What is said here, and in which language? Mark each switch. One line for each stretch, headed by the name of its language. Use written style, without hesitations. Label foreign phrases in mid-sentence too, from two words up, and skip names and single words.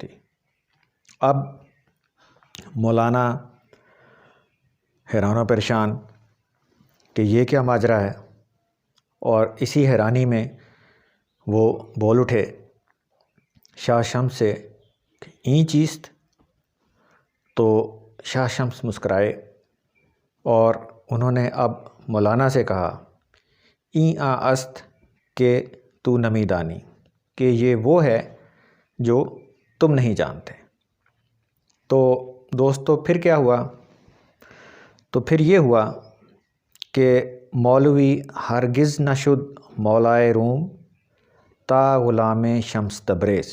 Urdu: اب مولانا حیران و پریشان کہ یہ کیا ماجرا ہے، اور اسی حیرانی میں وہ بول اٹھے شاہ شمس سے کہ
Persian: این چیست؟
Urdu: تو شاہ شمس مسکرائے اور انہوں نے اب مولانا سے کہا،
Persian: این است کہ تو نمی دانی،
Urdu: کہ یہ وہ ہے جو تم نہیں جانتے۔ تو دوستو پھر کیا ہوا؟ تو پھر یہ ہوا کہ
Persian: مولوی ہرگز نہ شد مولائے روم تا غلام شمس تبریز۔